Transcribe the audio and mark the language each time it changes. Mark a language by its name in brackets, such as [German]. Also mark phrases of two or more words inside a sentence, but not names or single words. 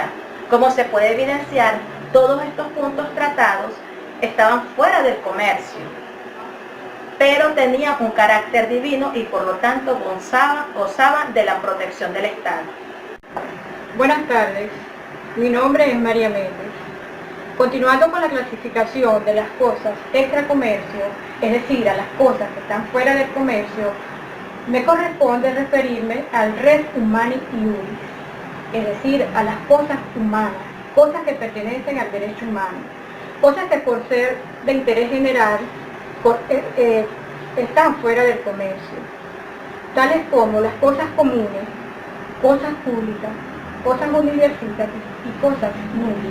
[Spanish] Como se puede evidenciar, todos estos puntos tratados estaban fuera del comercio, pero tenían un carácter divino y por lo tanto gozaban de la protección del Estado. Buenas tardes, mi nombre es María Méndez. Continuando con la clasificación de las cosas extra comercio, es decir, a las cosas que están fuera del comercio, me corresponde referirme al [Latin] res humani iuris, [Spanish] es decir, a las cosas humanas, cosas que pertenecen al derecho humano, cosas que por ser de interés general están fuera del comercio, tales como las cosas comunes, cosas públicas, cosas universitarias y cosas nulias.